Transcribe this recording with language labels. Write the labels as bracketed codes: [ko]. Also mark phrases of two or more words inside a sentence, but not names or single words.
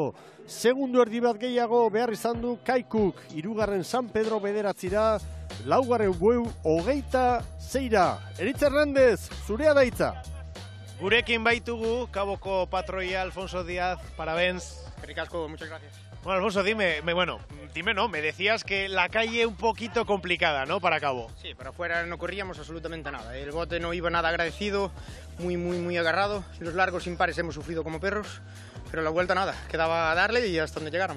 [eu] Segundu erdi bat gehiago behar izan du Kaikuk. Hirugarren San Pedro bederatzira, laugarren Bueu 26. Eritz Hernández, zurea da hitza. Gurekin baitugu, Kaboko patroia Alfonso Díaz, parabéns. Ricasco, [es] muchas gracias. Bueno, Alfonso, dime, me decías que la calle un poquito complicada, ¿no?, para Cabo. Sí, pero afuera no corríamos absolutamente nada. El bote no iba nada agradecido, muy agarrado. Los largos impares hemos sufrido como perros, pero la vuelta nada, quedaba a darle y hasta donde llegáramos.